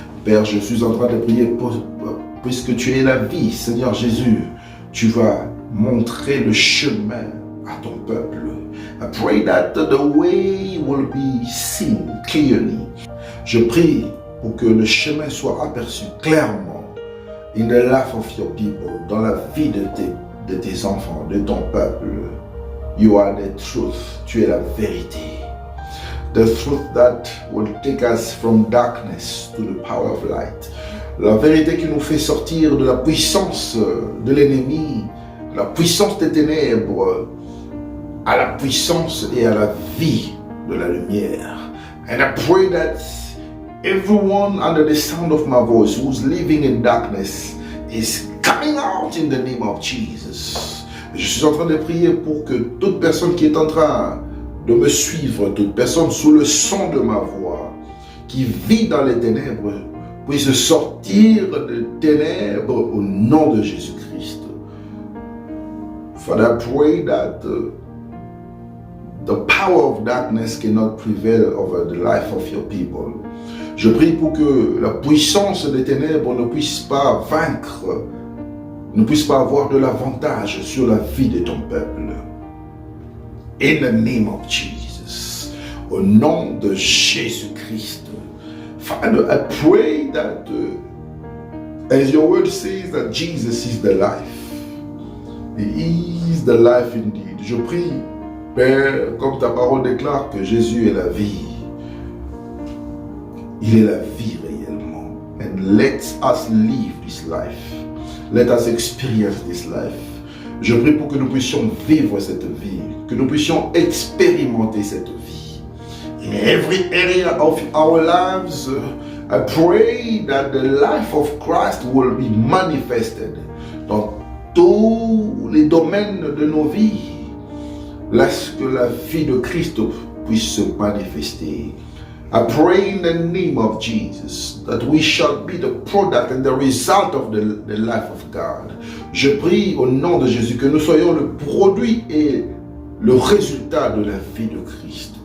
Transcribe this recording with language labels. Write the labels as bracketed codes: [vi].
[fr] Père, je suis en train de prier puisque tu es la vie, Seigneur Jésus, tu vas montrer le chemin à ton peuple. [en] I pray that the way will be seen clearly. [fr] Je prie pour que le chemin soit aperçu clairement [en] in the life of your people, [fr] dans la vie de tes enfants, de ton peuple. [en] You are the truth, [fr] tu es la vérité. [en] The truth that will take us from darkness to the power of light. [fr] La vérité qui nous fait sortir de la puissance de l'ennemi, la puissance des ténèbres, à la puissance et à la vie de la lumière. [en] And I pray that everyone under the sound of my voice who's living in darkness is coming out in the name of Jesus. [fr] Je suis en train de prier pour que toute personne qui est en train de me suivre, toute personne sous le son de ma voix, qui vit dans les ténèbres, puisse sortir des ténèbres au nom de Jésus-Christ. [en] Father, I pray that the power of darkness cannot prevail over the life of your people. [fr] Je prie pour que la puissance des ténèbres ne puisse pas vaincre, ne puisse pas avoir de l'avantage sur la vie de ton peuple. [en] In the name of Jesus. [fr] Au nom de Jésus-Christ. [en] Father, I pray that as your word says that Jesus is the life. He is the life indeed. [fr] Je prie, Père, comme ta parole déclare que Jésus est la vie. Il est la vie réellement. [en] And let us live this life. Let us experience this life. [fr] Je prie pour que nous puissions vivre cette vie, que nous puissions expérimenter cette vie. [en] In every area of our lives, I pray that the life of Christ will be manifested. [fr] Dans tous les domaines de nos vies, laisse que la vie de Christ puisse se manifester. [en] I pray in the name of Jesus that we shall be the product and the result of the life of God. [fr] Je prie au nom de Jésus que nous soyons le produit et le résultat de la vie de Christ.